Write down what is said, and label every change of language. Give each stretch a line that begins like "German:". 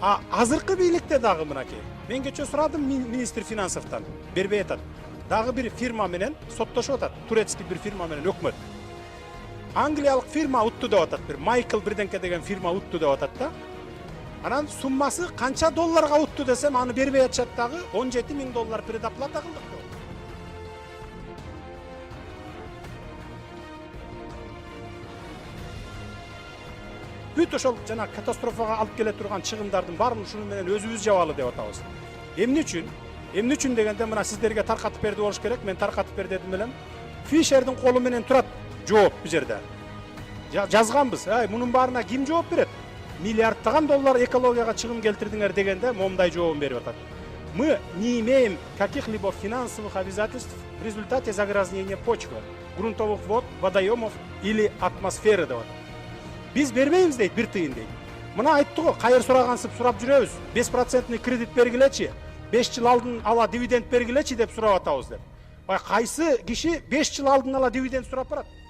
Kyrgyz: Азыркы бийликте дагы мынакей. Мен кече сурадым министр финансовтан. Бербей атат. Дагы бир фирма менен соттошуп атат. Турецкий бир фирма менен өкмөт. Англиялык фирма утту деп атат. Бир Майкл бирденке деген фирма утту деп атат да. Анан суммасы канча долларга утту десем, аны бербей атышат дагы $17.000 предоплата кылдык деп. Бүт ошол жана катастрофага алып келе турган чыгымдардын баарын ушуну менен өзүбүз жабалы деп атабыз. Эмне үчүн дегенде мына сиздерге таркатып берди болуш керек. Мен таркатып бер дедим элем. Фишердин колу менен турат жооп бу жерде. Жазганбыз. Мунун баарына ким жооп берет? Миллиардтаган доллар экологияга чыгым келтирдиңер дегенде момундай жообун берип атат.
Russian: Мы не имеем каких-либо финансовых обязательств в результате загрязнения почвы, грунтовых вод, водоемов или атмосферы
Kyrgyz: деп атат. Биз бербейбиз дейт, бир тыйын дейт. Мына айтты го, кайыр сурагансып сурап жүрөбүз. 5% кредит бергилечи, 5 жыл алдын ала дивиденд бергилечи деп сурап атабыз деп. Кайсы киши 5 жыл алдын ала дивиденд сурап барат?